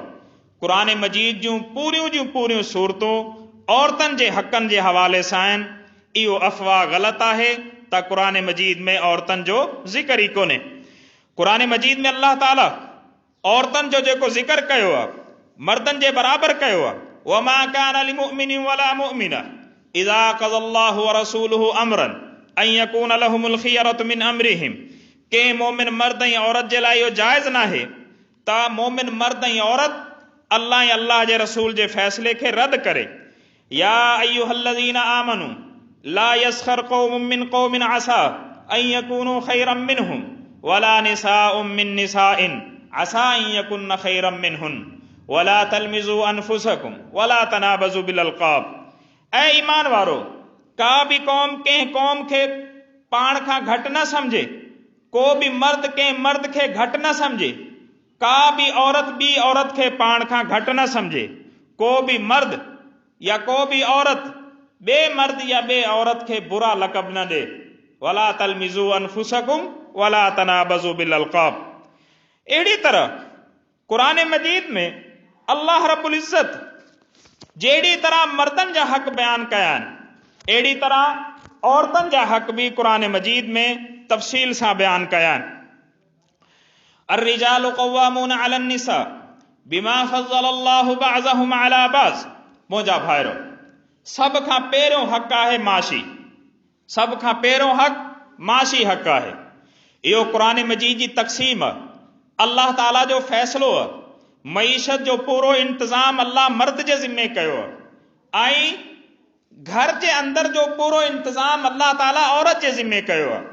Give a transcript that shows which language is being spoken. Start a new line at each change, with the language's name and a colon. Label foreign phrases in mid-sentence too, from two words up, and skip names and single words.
Sindhi: क़ुरान मजीद जूं पूरियूं सूरतूं औरतनि जे हक़नि जे हवाले सां आहिनि। इहो अफ़वाह ग़लति आहे त क़ुरान मजीद में औरतनि जो ज़िक्र ई कोन्हे। क़ुरान मजीद में अल्लाह ताला औरतनि जो जेको ज़िक्र कयो आहे मर्दनि जे बराबर कयो आहे,
Arabic: وما كان لمؤمن ولا مؤمنة إذا قضى الله ورسوله أمرا أن يكون لهم الخيرة من أمرهم.
Sindhi: के मोमिन मर्द ऐं औरत जे लाइ इहो जाइज़ नाहे त मोमिन मर्द ऐं औरत अल्लाह ऐं अल्लाह जे रसूल जे फ़ैसिले खे रद्द करे।
Arabic: يا أيها الذين آمنوا لا يسخر قوم من قوم عسى أن يكونوا خيرا منهم ولا نساء من نساء عسى أن يكن خيرا منهن ولا تلمزوا أنفسكم ولا تنابزوا بالألقاب.
Sindhi: ऐं ईमान वारो, का बि क़ौम कंहिं क़ौम खे पाण खां घटि न समझे, को बि मर्द कंहिं मर्द खे घटि न समझे, का बि औरत ॿी औरत खे पाण खां घटि न समझे, को बि मर्द या को बि औरत ॿिए मर्द या ॿिए औरत खे बुरा लक़ब न ॾे।
Arabic: ولا تلمزوا أنفسكم ولا تنابزوا بالألقاب.
Sindhi: अहिड़ी तरह क़ुरान मजीद में अल्लाह रब्बुल इज़्ज़त जहिड़ी तरह मर्दनि जा हक़ बयान कया आहिनि, अहिड़ी तरह औरतनि जा हक़ बि क़ुरान मजीद में तफ़सील सां बयान कया आहिनि।
Arabic: الرجال قوامون على النساء بما فضل الله بعضهم على بعض.
Sindhi: मुंहिंजा भाइरो, सभ खां पहिरियों हक़ आहे माशी, सभ खां पहिरियों हक़ माशी हक़ आहे। इहो क़ुरान मजीद जी तक़सीम आहे, अल्लाह ताला जो फ़ैसिलो आहे। मईशत जो पूरो इंतज़ाम अल्लाह मर्द जे ज़िम्मे कयो आहे ऐं घर जे अंदरि जो पूरो इंतज़ाम अल्लाह ताला औरत जे ज़िम्मे कयो आहे।